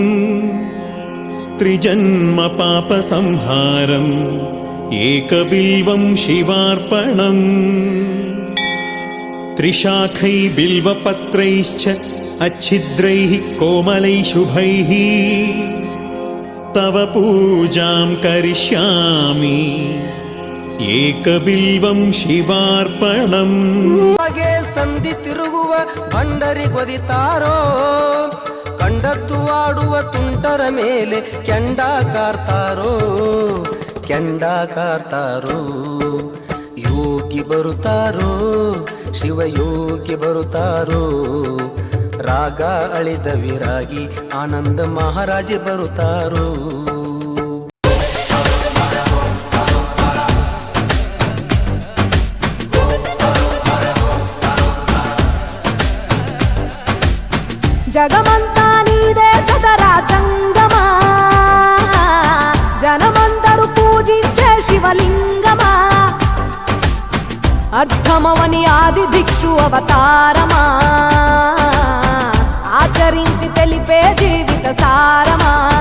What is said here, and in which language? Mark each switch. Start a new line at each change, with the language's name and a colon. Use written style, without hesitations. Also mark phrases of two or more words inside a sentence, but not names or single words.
Sanskrit: त्रिजन्म पापसंहारम् एकबिल्वं शिवार्पणम् त्रिशाखै बिल्वपत्रैश्च अच्छिद्रैः कोमलैः शुभैः तव पूजां करिष्यामि ಏಕಬಿಲ್ವಂ ಶಿವಾರ್ಪಣಂ.
Kannada: ಹಾಗೆ ಸಂಧಿ ತಿರುಗುವ ಭಂಡರಿಗೊದಿತಾರೋ ಕಂಡದ್ದು ಆಡುವ ತುಂಟರ ಮೇಲೆ ಕೆಂಡ ಕಾರ್ತಾರೋ ಯೋಗಿ ಬರುತ್ತಾರೋ ಶಿವಯೋಗಿ ಬರುತ್ತಾರೋ ರಾಗ ಅಳಿದ ವಿರಾಗಿ ಆನಂದ ಮಹಾರಾಜೆ ಬರುತ್ತಾರೋ.
Telugu: జగమంతా నీదే కదరా జంగమా జనమందరూ పూజించే శివలింగమా అర్థమవని ఆది భిక్షు అవతారమా ఆచరించి తెలిపే జీవిత సారమా